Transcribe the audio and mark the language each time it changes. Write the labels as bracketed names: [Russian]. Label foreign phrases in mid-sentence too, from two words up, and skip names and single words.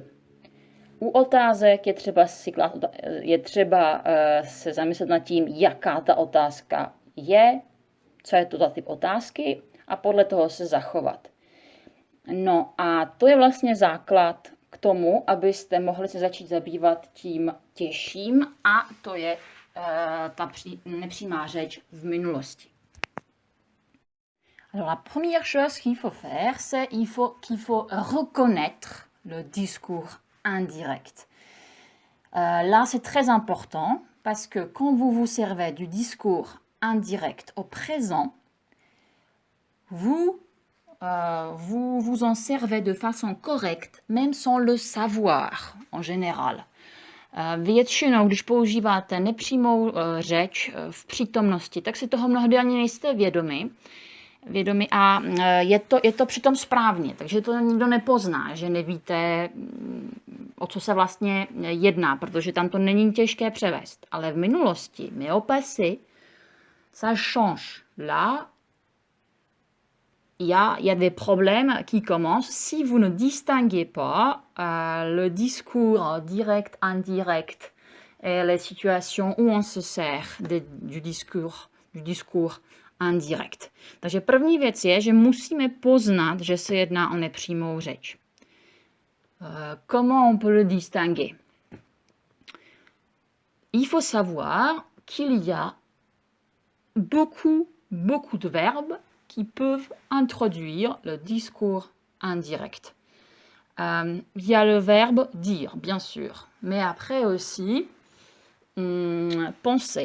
[Czech] U otázek je třeba se zamyslet nad tím, jaká ta otázka je, co je to za typ otázky a podle toho se zachovat. No a to je vlastně základ k tomu, abyste mohli se začít zabývat tím těžším a to je ta nepřímá řeč v minulosti. [French] Alors la première chose qu'il faut faire, c'est qu'il faut reconnaître le discours indirect. Là, c'est très important parce que quand vous vous servez du discours indirect au présent, vous vous en servez de façon correcte, même sans le savoir en général. [Czech] Většinou, když používáte nepřímou řeč v přítomnosti, tak si toho mnohdy ani nejste vědomi a je to přitom správně, takže to nikdo nepozná, že nevíte, o co se vlastně jedná, protože tam to není těžké převést. Ale v minulosti, [French] mais au passé, ça change. Là, il y a des problèmes qui commencent si vous ne distinguez pas le discours direct, indirect et les situations où on se sert du discours indirect. [Czech] Takže první věc je, že musíme poznat, že se jedná o nepřímou řeč. [French] Comment on peut le distinguer? Il faut savoir qu'il y a beaucoup de verbes qui peuvent introduire le discours indirect. Il y a le verbe dire, bien sûr, mais après aussi penser.